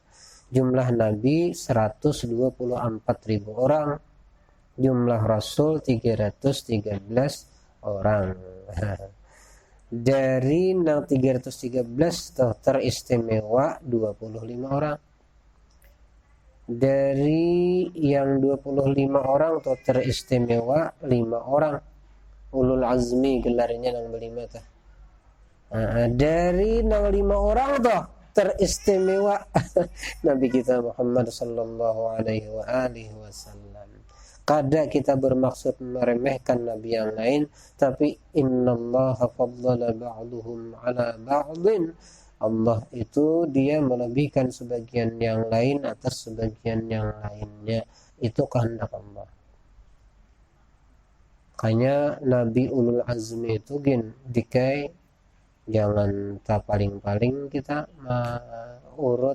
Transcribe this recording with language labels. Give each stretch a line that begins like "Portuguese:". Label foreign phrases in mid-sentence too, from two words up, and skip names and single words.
Indonesian: Jumlah nabi 124.000 orang, jumlah rasul 313 orang. Dari 313 teristimewa 25 orang. Dari yang 25 orang teristimewa 5 orang.
Banjar: Ulul azmi gelarnya nang berlima tah. Dari nang 5 orang teristimewa Nabi kita Muhammad
Arabic: صلى الله عليه وسلم.
Indonesian: Kada kita bermaksud meremehkan nabi yang lain, tapi
Arabic: إن الله فضل بعضهم على بعض.
Indonesian: Allah itu dia melebihkan sebagian yang lain atas sebagian yang lainnya. Itu kehendak Allah.
Banjar: Makanya Nabi Ulul Azmi itu dikai jangan tak paling-paling kita urut.